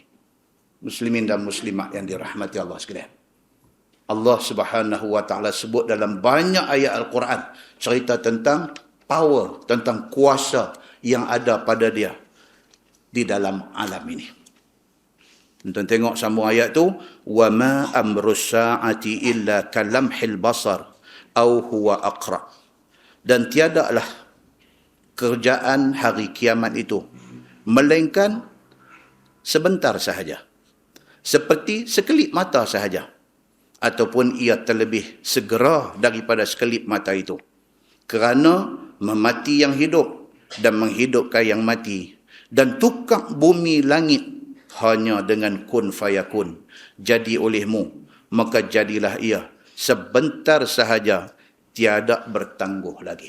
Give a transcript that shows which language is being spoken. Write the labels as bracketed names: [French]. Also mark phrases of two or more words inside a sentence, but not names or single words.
[Malay] Muslimin dan muslimat yang dirahmati Allah sekalian. Allah [Arabic] سبحانه وتعالى [Malay] sebut dalam banyak ayat Al-Quran cerita tentang power, tentang kuasa yang ada pada dia di dalam alam ini. Tuan tengok sambung ayat tu, [Arabic] وما أمر الساعة إلا كلمح البصر أو هو أقرب. [Malay] Dan tiadalah kerjaan hari kiamat itu melainkan sebentar sahaja, seperti sekelip mata sahaja, ataupun ia terlebih segera daripada sekelip mata itu. Kerana memati yang hidup dan menghidupkan yang mati, dan tukar bumi langit hanya dengan [Arabic] كن فيكون, [Malay] jadi olehmu, maka jadilah ia sebentar sahaja, tiada bertangguh lagi.